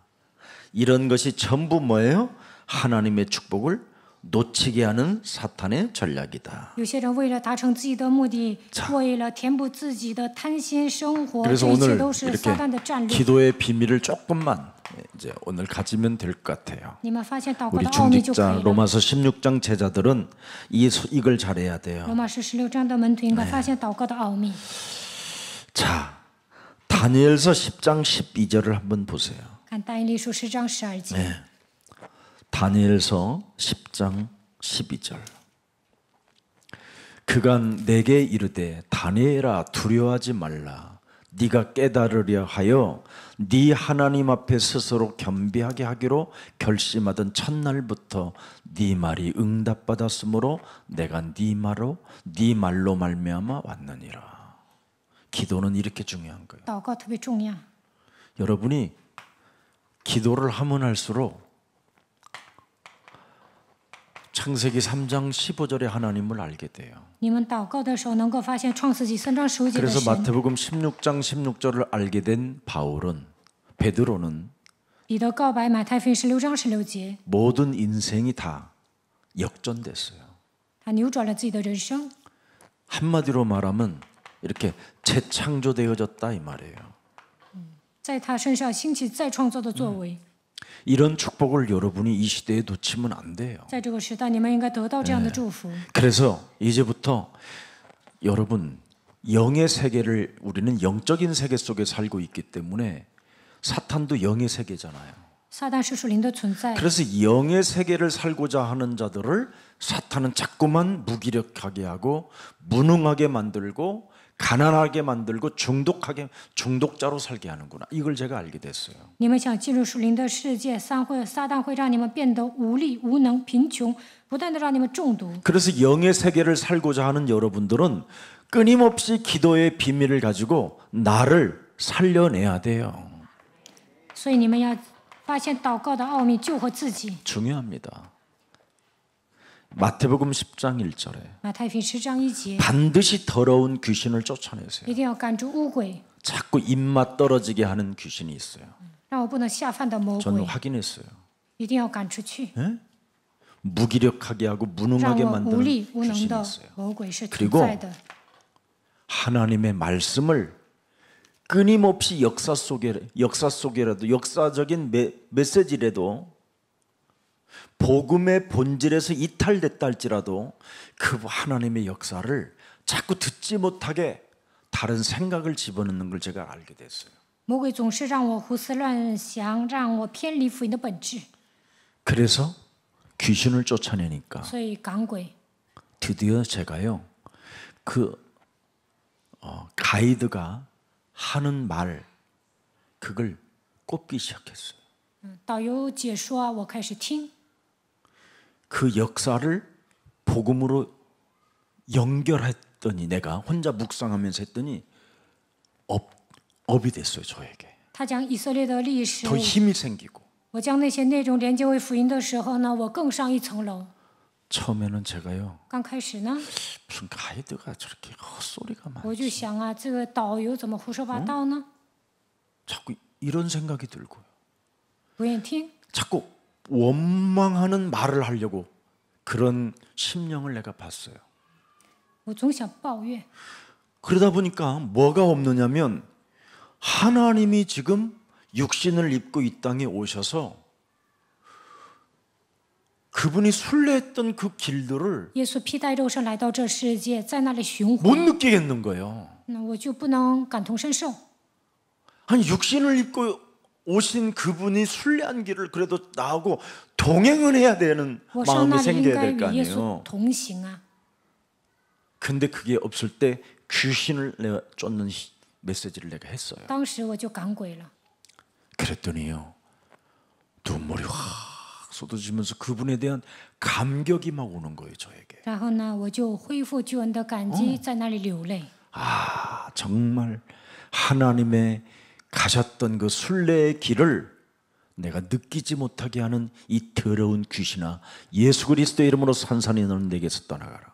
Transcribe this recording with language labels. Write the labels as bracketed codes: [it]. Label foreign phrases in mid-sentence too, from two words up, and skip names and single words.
[ko] 이런 것이 전부 뭐예요? 하나님의 축복을 놓치게 하는 사탄의 전략이다. [zh] 有些人为了达成自己的目的，为了填补自己的贪心生活， [ko] 그래서 [zh] 这一切 [ko] 오늘 [zh] 都是 [ko] 이렇게 [zh] 撒旦的战略。 [ko] 기도의 비밀을 조금만 이제 오늘 가지면 될 것 같아요. [zh] 你们发现祷告 [ko] 우리 [zh] 的奥秘就可 [ko] 중직자 [zh] 以了。 [ko] 로마서 16장 제자들은 이걸 잘해야 돼요. [zh] 罗马书16章的门徒应该发现祷告的奥秘。 [ko] 자, 다니엘서 10장 12절을 한번 보세요. [zh] 看但以理书10章12节。 [ko] 다니엘서 10장 12절. 그간 내게 이르되 다니엘아 두려워하지 말라. 네가 깨달으려 하여 네 하나님 앞에 스스로 겸비하게 하기로 결심하던 첫날부터 네 말이 응답받았으므로 내가 네 말로 말미암아 왔느니라. 기도는 이렇게 중요한 거예요. [zh] 祷告特别重要。 [ko] 여러분이 기도를 하면 할수록 창세기 3장 15절에 하나님을 알게 돼요. [zh] 你们祷告的时候，能够发现创世纪3章15节的 [ko] 그래서 [zh] 神。 [ko] 마태복음 16장 16절을 알게 된 베드로는 [zh] 彼得告白马太福音16章16节， [ko] 모든 인생이 다 역전됐어요. [zh] 他扭转了自己的人生。 [ko] 한마디로 말하면 이렇게 재창조되어졌다 이 말이에요. [zh] 在他身上兴起再创造的作为。 [ko] 이런 축복을 여러분이 이 시대에 놓치면 안 돼요. [zh] 在这个时代，你们应该得到这样的祝福。 [ko] 그래서 이제부터 여러분 영의 세계를 우리는 영적인 세계 속에 살고 있기 때문에 사탄도 영의 세계잖아요. [zh] 撒旦是属灵的存在， [ko] 그래서 영의 세계를 살고자 하는 자들을 사탄은 자꾸만 무기력하게 하고 무능하게 만들고 가난하게 만들고 중독자로 살게 하는구나. 이걸 제가 알게 됐어요. [zh] 你们想进入属灵的世界，撒旦会让你们变得无力、无能、贫穷，不断的让你们中毒。 [ko] 그래서 영의 세계를 살고자 하는 여러분들은 끊임없이 기도의 비밀을 가지고 나를 살려내야 돼요. [zh] 所以你们要发现祷告的奥秘，救活自己。 [ko] 중요합니다. 마태복음 10장 1절에 [zh] 马太福音10章1节， [ko] 반드시 더러운 귀신을 쫓아내세요. [zh] 一定要赶逐污鬼， [ko] 자꾸 입맛 떨어지게 하는 귀신이 있어요. [zh] 让我不能下饭的魔 [ko] 저는 [zh] 鬼， [ko] 확인했어요. [zh] 一定要赶出去。 [ko] 무기력하게 하고 [zh] 让 [ko] 무능하게 [zh] 我无力 [ko] 만드는 [zh] 无能 [ko] 귀신이 [zh] 的 [ko] 있어요. [zh] 魔鬼是存 [ko] 그리고 [zh] 在的。 [ko] 하나님의 말씀을 끊임없이 역사속이라도 역사적인 메시지라도 복음의 본질에서 이탈됐다 할지라도 그 하나님의 역사를 자꾸 듣지 못하게 다른 생각을 집어넣는 걸 제가 알게 됐어요. [zh] 魔鬼总是让我胡思乱想，让我偏离福音的本质， [ko] 그래서 귀신을 쫓아내니까 [zh] 所以赶鬼。 [ko] 드디어 제가요 가이드가 하는 말 그걸 꼽기 시작했어요. [zh] 导游解说，我开始听， [ko] 그 역사를 복음으로 연결했더니 내가 혼자 묵상하면서 했더니 업이 됐어요 저에게. [zh] 他讲以色列的历史， [ko] 더 힘이 생기고. [zh] 我将那些内容连接为福音的时候呢，我更上一层楼。 [ko] 처음에는 제가요 [zh] 刚开始呢， [ko] 무슨 가이드가 저렇게 헛소리가 [zh] 我就 [ko] 많지. [zh] 想啊，这个导游怎么胡说八道呢？ [ko] 자꾸 이런 생각이 들고요. [zh] 不愿意听， [ko] 자꾸 원망하는 말을 하려고 그런 심령을 내가 봤어요. [zh] 我总想抱怨。 [ko] 그러다 보니까 뭐가 없느냐면 하나님이 지금 육신을 입고 이 땅에 오셔서 그분이 순례했던 그 길들을 [zh] 耶稣披戴肉身来到这世界，在那里巡 [ko] 못 [zh] 回， [ko] 느끼겠는 거예요. [zh] 那我就不能感同身受。 [ko] 아니 육신을 입고 오신 그분이 순례한 길을 그래도 나하고 동행을 해야 되는 [zh] 我上 [ko] 마음이 [zh] 那里应 [ko] 생겨야 [zh] 该 [ko] 될 거 [zh] 与耶稣 [ko] 아니에요. [zh] 同行啊！ [ko] 근데 그게 없을 때 귀신을 내가 쫓는 메시지를 내가 했어요. [zh] 当时我就赶鬼了， [ko] 그랬더니요 눈물이 확 쏟아지면서 그분에 대한 감격이 막 오는 거예요 저에게. [zh] 然后呢，我就恢复救恩的感激，在那里流泪。 [ko] 아 정말 하나님의 가셨던 그 순례의 길을 내가 느끼지 못하게 하는 이 더러운 귀신아 예수 그리스도의 이름으로 산산이 너는 내게서 떠나가라.